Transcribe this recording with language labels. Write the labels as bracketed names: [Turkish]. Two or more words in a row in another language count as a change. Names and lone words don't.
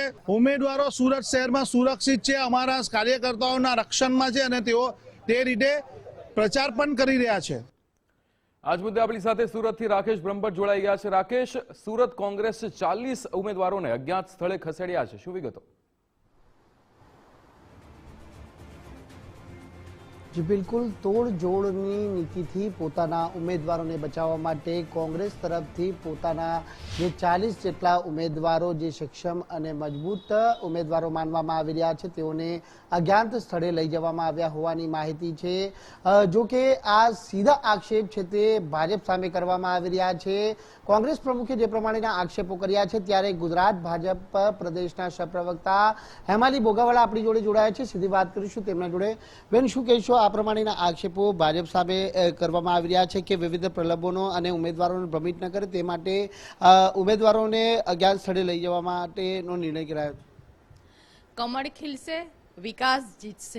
[Gujarati] ઉમેદવારો સુરત શહેરમાં સુરક્ષિત છે, અમારા કાર્યકર્તાઓના રક્ષણમાં છે અને તેઓ તે રીતે પ્રચાર પણ કરી રહ્યા છે. આજ મુદ્દે આપણી સાથે સુરતથી રાકેશ બ્રહ્મભટ્ટ જોડાઈ ગયા છે. રાકેશ, સુરત કોંગ્રેસ 40 ઉમેદવારોને અજ્ઞાત સ્થળે ખસેડ્યા છે, શું વિગતો? જી બિલકુલ, તોડજોડની નીતિથી પોતાના ઉમેદવારોને બચાવવા માટે કોંગ્રેસ તરફથી પોતાના જે 40 જેટલા ઉમેદવારો જે સક્ષમ અને મજબૂત ઉમેદવારો માનવામાં આવી રહ્યા છે તેઓને અજ્ઞાત સ્થળે લઈ જવામાં આવ્યા હોવાની માહિતી છે. જો કે આ સીધા આક્ષેપ છે તે ભાજપ સામે કરવામાં આવી રહ્યા છે. કોંગ્રેસ પ્રમુખે જે પ્રમાણેના આક્ષેપો કર્યા છે ત્યારે ગુજરાત ભાજપ પ્રદેશના સહપ્રવક્તા હેમાલી બોગાવાલા આપણી જોડે જોડાયા છે. સીધી વાત કરીશું તેમના જોડે. બેન, શું કહેશો? આ પ્રમાણેના આક્ષેપો ભાજપ સામે કરવામાં આવી રહ્યા છે કે વિવિધ પ્રલોભનો અને ઉમેદવારોને ભ્રમિત ન કરે તે માટે ઉમેદવારોને અજ્ઞાત સ્થળે લઈ જવા માટેનો નિર્ણય કરાયો. કમળ ખીલશે, વિકાસ જીતશે.